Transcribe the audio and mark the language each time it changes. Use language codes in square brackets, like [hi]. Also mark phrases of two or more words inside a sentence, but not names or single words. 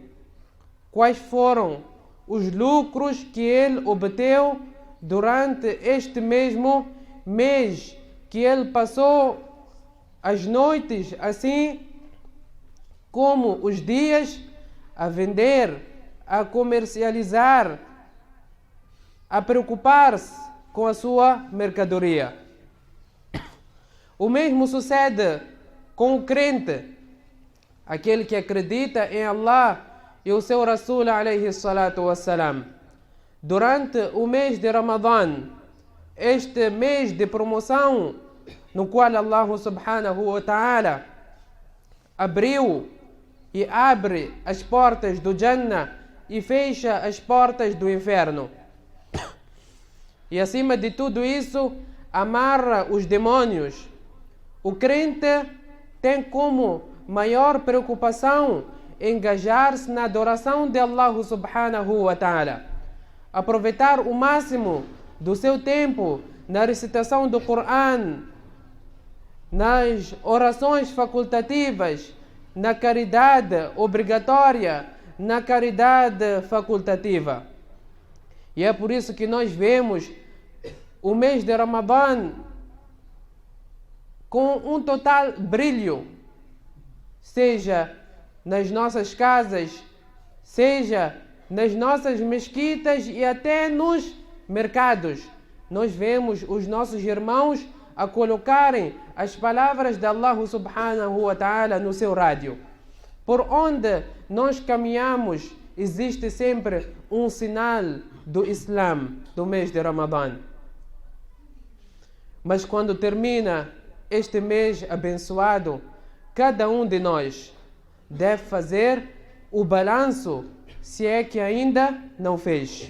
[pt] Quais foram os lucros que ele obteve durante este mesmo mês, que ele passou as noites, assim como os dias, a vender, a comercializar, a preocupar-se com a sua mercadoria. O mesmo sucede com o crente, aquele que acredita em Allah e o seu Rasul [ar] عليه الصلاة والسلام. [pt] Durante o mês de Ramadã, este mês de promoção, no qual Allah [ar] سبحانه وتعالى [pt] abriu e abre as portas do Jannah e fecha as portas do inferno. E acima de tudo isso, amarra os demônios. O crente tem como maior preocupação engajar-se na adoração de Allah [ar] سبحانه وتعالى, [pt] aproveitar o máximo do seu tempo na recitação do Coran, nas orações facultativas, na caridade obrigatória, na caridade facultativa. E é por isso que nós vemos o mês de Ramadã com um total brilho, seja nas nossas casas, seja nas nossas mesquitas e até nos mercados. Nós vemos os nossos irmãos a colocarem as palavras de Allah [ar] سبحانه وتعالى [pt] no seu rádio. Por onde nós caminhamos, existe sempre um sinal do Islã, do mês de Ramadã. Mas quando termina este mês abençoado, cada um de nós deve fazer o balanço, se é que ainda não fez.